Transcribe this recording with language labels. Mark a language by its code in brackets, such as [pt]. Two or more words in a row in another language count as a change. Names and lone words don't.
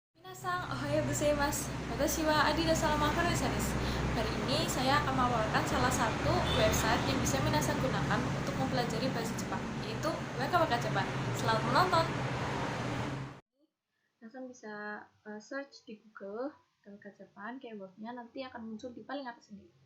[ja] 皆さん、おはようございます。私は Adida Salama です. [id] Hari ini saya akan memaparkan salah satu website yang bisa minasang gunakan untuk mempelajari bahasa Jepang, yaitu WKWK Jepang. Selamat menonton. Minasang bisa search di Google WKWK Jepang, keywordnya nanti akan muncul di paling atas sini.